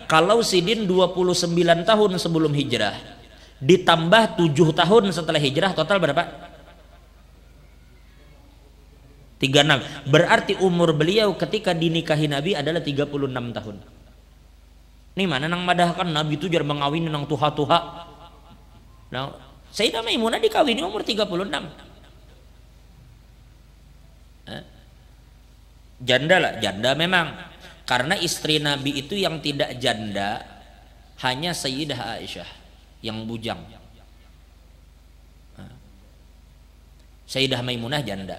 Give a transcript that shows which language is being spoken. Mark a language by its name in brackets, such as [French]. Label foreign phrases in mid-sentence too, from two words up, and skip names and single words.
[Indonesian] Kalau Sidin 29 tahun sebelum hijrah ditambah 7 tahun setelah hijrah, total berapa? 36. Berarti umur beliau ketika dinikahi Nabi adalah 36 tahun. [Banjar] Ini mana nang madahkan Nabi itu jar mengawin nang tuha-tuha. [Indonesian] Nah, Sayyidah Maimunah dikawini umur 36. Janda lah, janda memang. Karena istri Nabi itu yang tidak janda hanya Sayyidah Aisyah yang bujang. Sayyidah Maimunah janda.